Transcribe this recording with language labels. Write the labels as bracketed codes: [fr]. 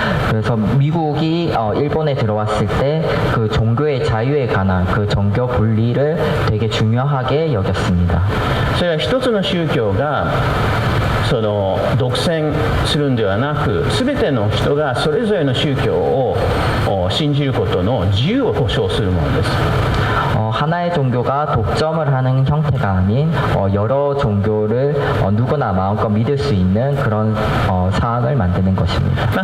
[ko] 그래서 미국이 일본에 들어왔을 때 그 종교의 자유에 관한 그 종교 분리를 되게 중요하게 여겼습니다. [ja] それは一つの宗教がその独占するんではなく、全ての人がそれぞれの宗教を信じることの自由を保障するものです。 [ko] 하나의 종교가 독점을 하는 형태가 아닌 여러 종교를 누구나 마음껏 믿을 수 있는 그런 사항을 만드는 것입니다.